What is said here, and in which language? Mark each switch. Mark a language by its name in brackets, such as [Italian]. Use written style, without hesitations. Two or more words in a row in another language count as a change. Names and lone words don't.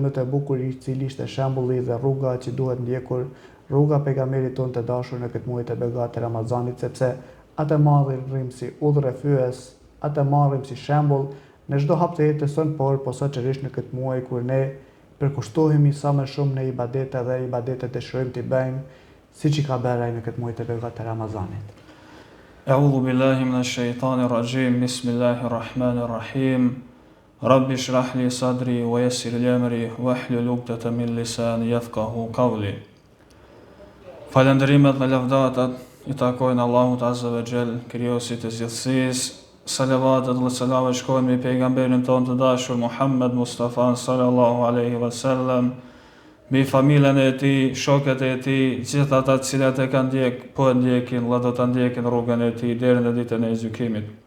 [Albanian] më të bukur i cili ishte shembulli dhe rruga që duhet ndjekur, rruga pejgamberit tonë të dashur në këtë muaj të begatë të Ramazanit, sepse atë marrim si udhër e fyes, atë marrim si shembull në çdo hap të jetës sonë, por posaçërisht në këtë muaj kur ne përkushtohemi sa më shumë në ibadete dhe ibadetet dëshirojmë t'i bëjmë, siç i ka bërë ai në këtë muaj të begatë të Ramazanit. [Arabic] أعوذ بالله من الشيطان الرجيم. بسم الله الرحمن الرحيم. رب اشرح لي صدري ويسر لي أمري واحلل عقدة من لساني يفقهوا قولي. [Albanian] Falënderimet dhe lavdatat i takojnë Allahut [Arabic] عز وجل, [Albanian] krijosit të gjithësisë. Salavatet dhe selamet shkojnë mbi pejgamberin tonë të dashur Muhammed Mustafa [Arabic] صلى الله عليه وسلم, [Albanian] mbi familjen e tij, shokët e tij, gjithë ata të cilët e kanë ndjekin dhe do ta ndjekin rrugën e tij deri në ditën e gjykimit.